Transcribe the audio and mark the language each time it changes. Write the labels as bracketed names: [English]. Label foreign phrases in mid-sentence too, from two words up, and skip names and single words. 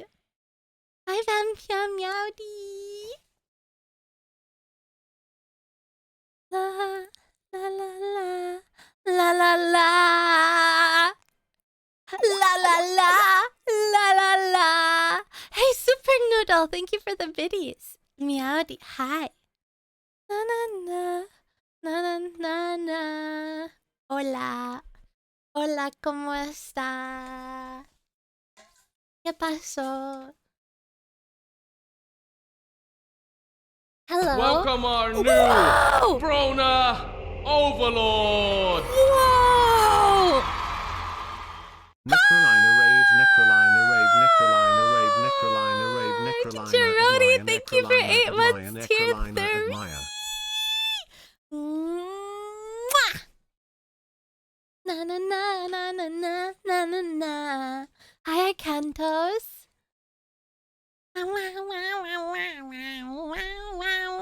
[English] Hi, Vampia Meowdy. La la la la la la la. La la la la la la. Hey, Super Noodle, thank you for the biddies. Meowdy, hi. Na na na na na na na. [Spanish] Hola, hola, ¿cómo está? ¿Qué pasó? Hello. [English] Welcome our new Whoa! Brona Overlord. Whoa! Nekrolina rave, Nekrolina rave, Nekrolina rave, Nekrolina rave, Nekrolina Jarodi, admire, thank you for 8 Nekrolina months, admire, tier Nekrolina 3. admire. Mwah! Na na na na na na na na na. Hi, Cantos. Wow, wow, wow, wow, wow, wow, wow.